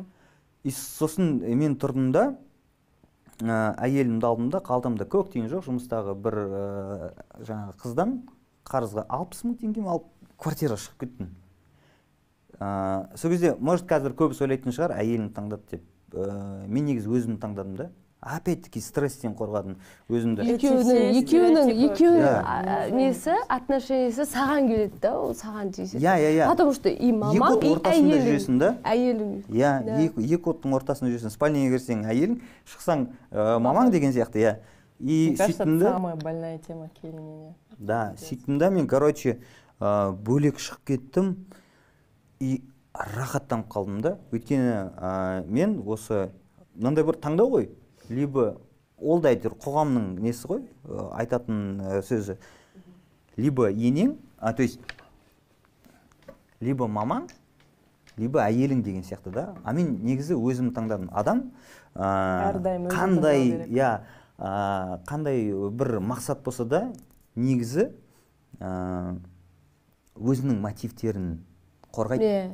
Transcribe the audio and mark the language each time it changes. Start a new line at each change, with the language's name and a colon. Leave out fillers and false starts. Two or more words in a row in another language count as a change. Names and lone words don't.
Kazakh: И сосын мен тұрдым да, әйелімді алдымда, қалтамда көк тиын жоқ, жұмыстағы бір жаңағы қыздан қарызға 60 мың теңге алып квартира шығып кеттім. Сол кезде, может, қазір көбісі ойлайтын шығар, әйелін таңдады деп. Мен негізі өзімді таңдадым да. Опять-таки стресстен қорғадым өзімді. Екеуінің несі, отношениесі саған келеді да, ол саған тиіседі.
Russian: Потому что и мамаң, и әйелің.
Kazakh: Екі оттың ортасында жүресің. Спальняға кірсең әйелің, шықсаң мамаң деген сияқты.
Russian: Мне кажется, это самая больная тема келініне.
Kazakh: Да, сөйттім да мен, короче, бөлек шығып кеттім и рахаттанып қалдым да. Өйткені мен осы мынандай бір таңдау ғой. Либо ол да әйтеуір қоғамның несі ғой, айтатын сөзі. Либо енең,
Russian: то есть, либо
Kazakh: мамаң, либо әйелің деген сияқты да. А мен негізі өзім таңдадым. Адам қандай бір мақсат болса да, негізі өзінің мотивтерін қорғайды.